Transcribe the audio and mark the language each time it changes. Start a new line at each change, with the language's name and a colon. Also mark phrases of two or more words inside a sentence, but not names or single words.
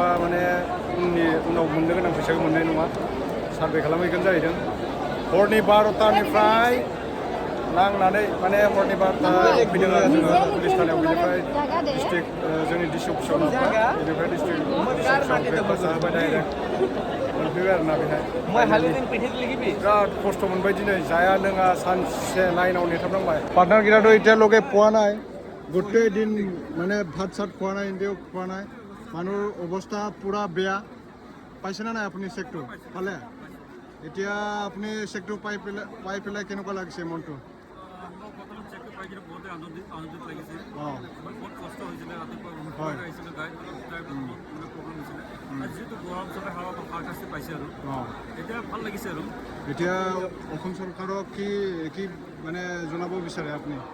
Bodo: माने उनाव मोननो गोनां फैसाखौ मोननाय नङा सार्भे खालामहैगोन जाहैदों हरनि 12टानिफ्राय नांनानै माने हरनि 12टायाव फैदों आरो जोङो पुलिस थानायाव बेनिफ्राय डिस्ट्रिक्ट जोंनि डिसि अफिसाव लांबाय बेनिफ्राय डिस्ट्रिक्ट अफिसाव ब्रेकफास्ट जाहोबाय डाइरेक्ट मोनफैबाय आरो ना बेहाय बिराद खस्थ' मोनबाय दिनै जाया लोङा सानसे लाइनाव नेथाबनांबाय पार्टनार
Assamese: गिराটো এতিয়ালৈকে পোৱা নাই গোটেই দিন মানে ভাত চাত খোৱা নাই ইণ্ডিয়াও খোৱা নাই মানুহৰ অৱস্থা পুৰা বেয়া পাইছেনে নাই আপুনি চেকটো পালে এতিয়া আপুনি চেকটো পাই পেলাই কেনেকুৱা লাগিছে মনটো এতিয়া অসম চৰকাৰক কি মানে জনাব বিচাৰে আপুনি